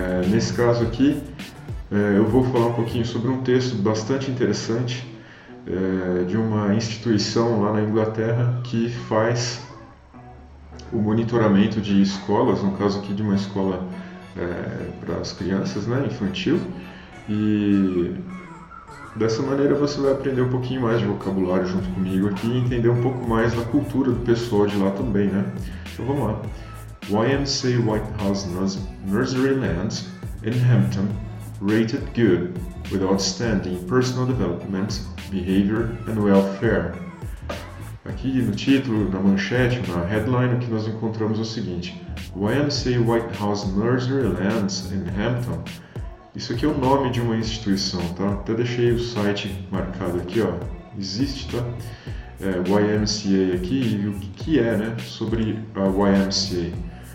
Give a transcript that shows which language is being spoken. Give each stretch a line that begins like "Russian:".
Portuguese: Nesse caso aqui, eu vou falar um pouquinho sobre um texto bastante interessante de uma instituição lá na Inglaterra que faz o monitoramento de escolas, no caso aqui de uma escola para as crianças, né, infantil, e dessa maneira você vai aprender um pouquinho mais de vocabulário junto comigo aqui e entender um pouco mais da cultura do pessoal de lá também, né? Então vamos lá.
English: Ymca White House Nursery Lands in Hampton rated good with outstanding personal development, behavior and welfare.
Portuguese: Aqui no título, na manchete, na headline, o que nós encontramos é o seguinte: Ymca White House Nursery Lands in Hampton. Isso aqui é o nome de uma instituição, tá? Até deixei o site marcado aqui, ó. Existe, tá? Ymca aqui, e o que é, né? Sobre a Ymca.